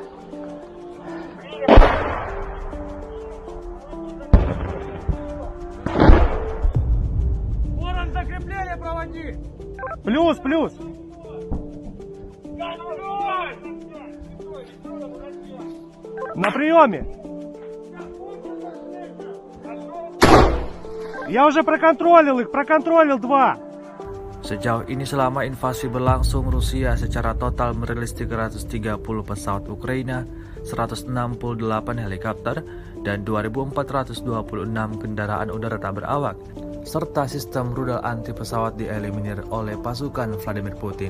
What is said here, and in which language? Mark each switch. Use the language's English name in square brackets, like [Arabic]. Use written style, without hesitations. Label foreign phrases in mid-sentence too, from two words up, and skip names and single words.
[Russian] Ворон, закрепление проводи. Плюс. На приеме. Я уже проконтролил 2. [Indonesian] Sejauh ini selama invasi berlangsung, Rusia secara total merilis 330 pesawat Ukraina, 168 helikopter, dan 2.426 kendaraan udara tak berawak, serta sistem rudal anti pesawat dieliminir oleh pasukan Vladimir Putin.